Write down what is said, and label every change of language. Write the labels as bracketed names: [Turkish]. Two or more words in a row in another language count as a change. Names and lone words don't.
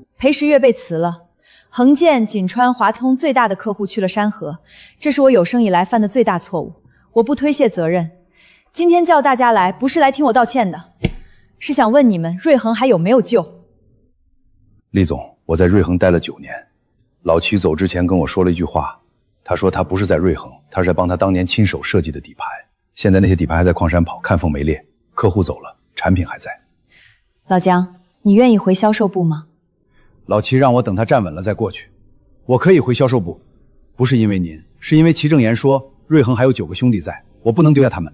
[Chinese] 裴時月被辭了，恆建、錦川、華通最大的客戶去了山河，這是我有生以來犯的最大錯誤。我不推卸責任。今天叫大家來，不是來聽我道歉的，是想問你們瑞恆還有沒有救？厲總，我在瑞恆待了9年，老齊走之前跟我說了一句話，他說他不是在瑞恆，他是在幫他當年親手設計的底盤，現在那些底盤還在礦山跑，看縫沒裂，客戶走了，產品還在。老姜，你願意回銷售部嗎？老齊讓我等他站穩了再過去。我可以回銷售部，不是因為您，是因為齊正言說瑞恆還有9個兄弟在，我不能丟下他們。